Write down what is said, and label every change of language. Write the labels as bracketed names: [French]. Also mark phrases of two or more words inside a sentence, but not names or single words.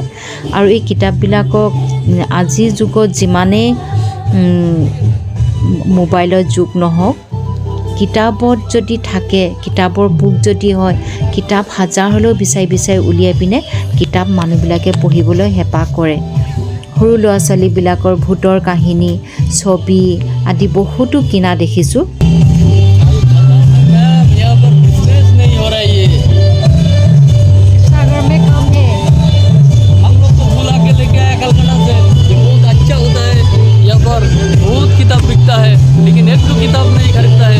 [Assamese] আৰু এই কিতাপবিলাকক আজিৰ যুগত যিমানেই মোবাইলৰ যুগ নহওক, কিতাপত যদি থাকে, কিতাপৰ বুক যদি হয়, কিতাপ হাজাৰ হ'লেও বিচাৰি বিচাৰি উলিয়াই পিনে কিতাপ মানুহবিলাকে পঢ়িবলৈ হেঁপাহ কৰে। সৰু ল'ৰা ছোৱালীবিলাকৰ ভূতৰ কাহিনী, ছবি আদি বহুতো কিনা দেখিছোঁ। [Hindi] बहुत किताब बिकता है लेकिन एक तो किताब नहीं खरीदता है।